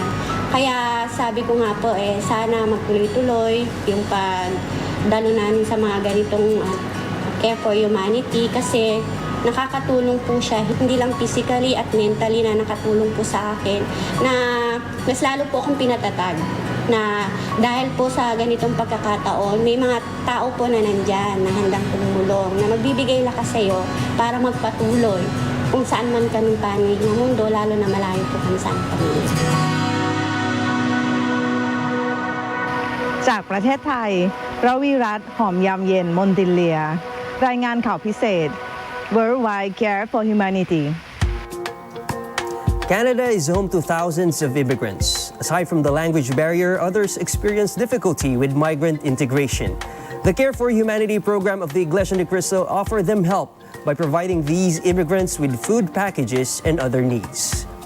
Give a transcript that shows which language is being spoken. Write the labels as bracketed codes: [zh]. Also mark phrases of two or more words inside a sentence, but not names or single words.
[tl] Kaya sabi ko nga po sana magtuloy-tuloy yung pagdalo namin sa mga ganitong Care for Humanity kasi nakakatulong po siya hindi lang physically at mentally na nakatulong po sa akin na mas lalo po akong pinatatag na dahil po sa ganitong pagkakataon may mga tao po na nandyan na handang tumulong na magbibigay lakas sa iyo para magpatuloy kung saan man kami panig ng mundo lalo na malayo po kami sa pamilya. [th] จากประเทศไทยระวีรัตน์หอมยามเย็นมนติเลียรายงานข่าวพิเศษ Worldwide Care for Humanity [en] Canada is home to thousands of immigrants. Aside from the language barrier, others experience difficulty with migrant integration. The Care for Humanity program of the Iglesia Ni Cristo offer them help by providing these immigrants with food packages and other needs.